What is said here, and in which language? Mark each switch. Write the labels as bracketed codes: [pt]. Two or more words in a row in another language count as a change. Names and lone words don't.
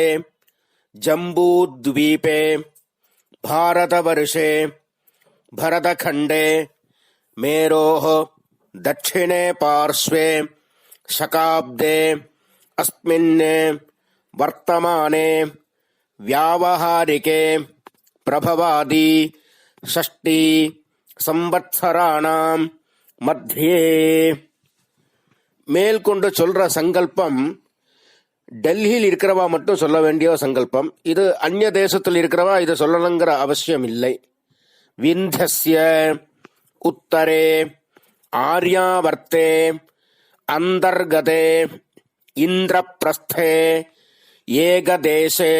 [sa] जम्बूद्वीपे भारतवर्षे भरतखण्डे मेरोः दक्षिणे पार्श्वे शकाब्दे अस्मिन् वर्तमाने व्यावहारिके प्रभवादि 6 संवत्सराणां मध्ये. [ta] மேல்கொண்டு சொல்ற சங்கல்பம் டெல்லியில் இருக்கிறவா மட்டும் சொல்ல வேண்டிய சங்கல்பம். இது அந்நிய தேசத்தில் இருக்கிறவா இதை சொல்லணுங்கிற அவசியம் இல்லை. [sa] विन्ध्यस्य उत्तरे आर्यावर्ते अन्तर्गते इन्द्रप्रस्थे एकदेशे